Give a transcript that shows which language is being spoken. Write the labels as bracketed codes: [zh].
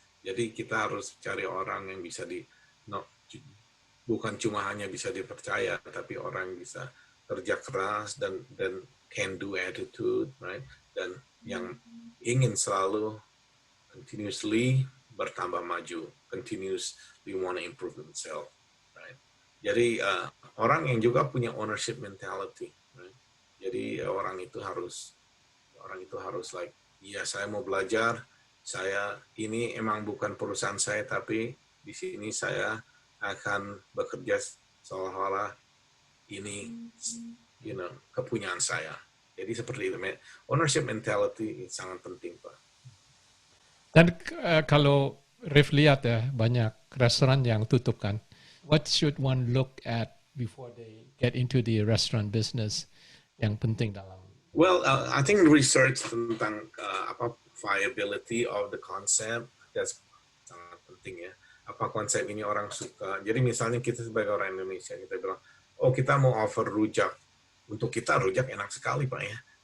[id] Jadi kita harus cari orang yang bisa bukan cuma hanya bisa dipercaya, tapi orang yang bisa kerja keras dan [en] can do attitude, right? [id] Dan yang ingin selalu continuously bertambah maju, [en] continuously want to improve themselves, right? [id] Jadi orang yang juga punya ownership mentality, right? Jadi orang itu harus like, ya saya mau belajar, ini emang bukan perusahaan saya, tapi di sini saya akan bekerja seolah-olah ini, kepunyaan saya. Jadi seperti itu, ownership mentality sangat penting, Pak. Dan kalau Rif lihat ya, banyak restoran yang tutup kan. [en] What should one look at before they get into the restaurant business [id] yang penting dalam? [en] Well, I think research tentang viability of the concept, [id] that's sangat penting ya. Apa konsep ini orang suka. Jadi misalnya kita sebagai orang Indonesia, kita bilang, oh kita mau offer rujak. Untuk kita rujak enak sekali Pak ya.